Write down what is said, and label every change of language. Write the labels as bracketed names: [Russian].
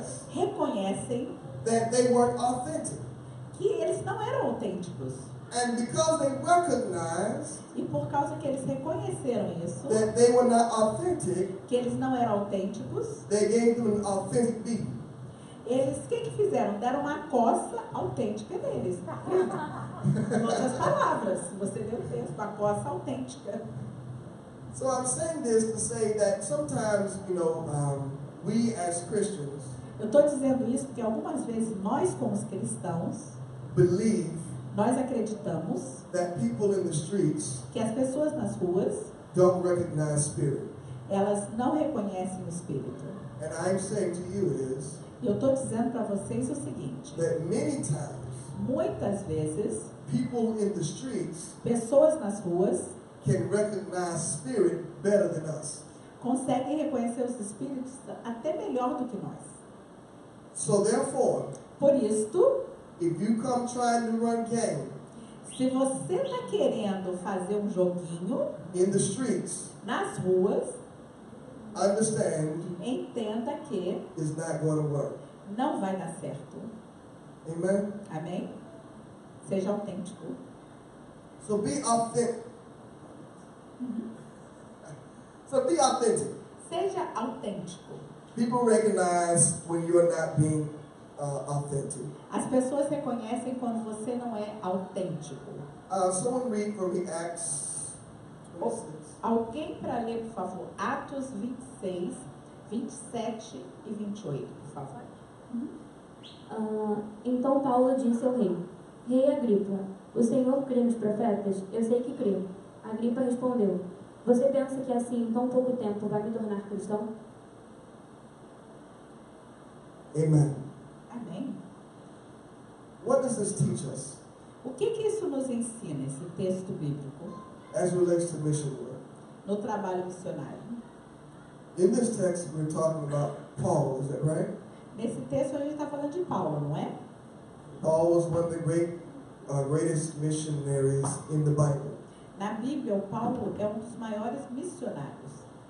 [Portuguese] reconhecem [English] that they weren't authentic. [Portuguese] Que eles não eram autênticos. [English] And because they recognized [Portuguese] e por causa que eles reconheceram isso, [English] that they were not authentic, [Portuguese] que eles não eram autênticos, [English] they gave them an authentic beating. [Portuguese] Eles o que fizeram? Deram uma coça autêntica neles. Em outras palavras, você lê o texto, uma coça autêntica. [English] So I'm saying this to say that sometimes, we as Christians, [Portuguese] eu estou dizendo isso porque algumas vezes nós, como cristãos, [English] believe [Portuguese] nós acreditamos [English] that people in the streets [Portuguese] que as pessoas nas ruas [English] don't recognize spirit. [Portuguese] Elas não reconhecem o espírito. [English] And I'm saying to you is, [Portuguese] e eu estou dizendo para vocês o seguinte: [English] that many times, [Portuguese] muitas vezes, [English] people in the streets [Portuguese] pessoas nas ruas [English] can recognize spirit better than us. [Portuguese] Conseguem reconhecer os espíritos até melhor do que nós. [English] So therefore, [Portuguese] por isto, [English] if you come trying to run game, [Portuguese] se você está querendo fazer um joguinho [English] in the streets, [Portuguese] nas ruas, [English] understand, [Portuguese] entenda que [English] it's not going to work. [Portuguese] Não vai dar certo. [English] Amen. [Portuguese] Amém? Seja autêntico. [English] So be authentic. So be authentic. [Portuguese] Seja autêntico. [English] People recognize when you are not being authentic. [Portuguese] As pessoas reconhecem quando você não é autêntico. [English] Someone read for me Acts 26. [Portuguese] Alguém para ler, por favor, Atos 26, 27 e 28, por favor. Então Paulo disse ao rei: Rei Agripa, o senhor crê nos profetas? Eu sei que crê. Agripa respondeu: Você pensa que assim, em tão pouco tempo, vai me tornar cristão? [English] Amen. [Portuguese] Amém. [English] What does this teach us? [Portuguese] O que isso nos ensina, esse texto bíblico? [English] As relates to mission work. [Portuguese] No trabalho missionário. [English] In this text, we're talking about Paul, is that right? [Portuguese] Nesse texto a gente está falando de Paulo, não é? [English] Paul was one of the greatest missionaries in the Bible. [Portuguese] Na Bíblia, o Paulo é dos maiores missionários.